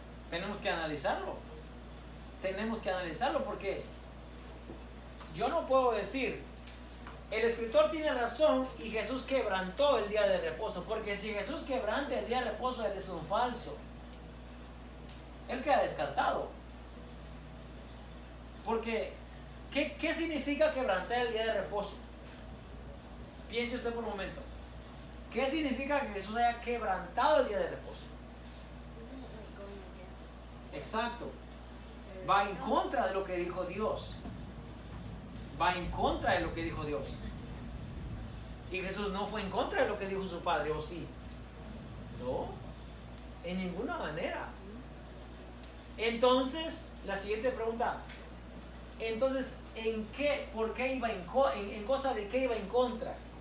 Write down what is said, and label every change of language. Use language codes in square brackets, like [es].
[es] Tenemos que analizarlo. Tenemos que analizarlo porque yo no puedo decir, el escritor tiene razón y Jesús quebrantó el día de reposo, porque si Jesús quebranta el día de reposo, él es un falso. Él queda descartado. Porque, ¿qué significa quebrantar el día de reposo? Piense usted por un momento. ¿Qué significa que Jesús haya quebrantado el día de reposo? [en] Isn't it like going against? [es] Exacto. Va en contra de lo que dijo Dios. Va en contra de lo que dijo Dios. Y Jesús no fue en contra de lo que dijo su Padre, ¿o sí? No, en ninguna manera. Entonces, la siguiente pregunta. Entonces, ¿por qué iba en cosa de qué iba en contra?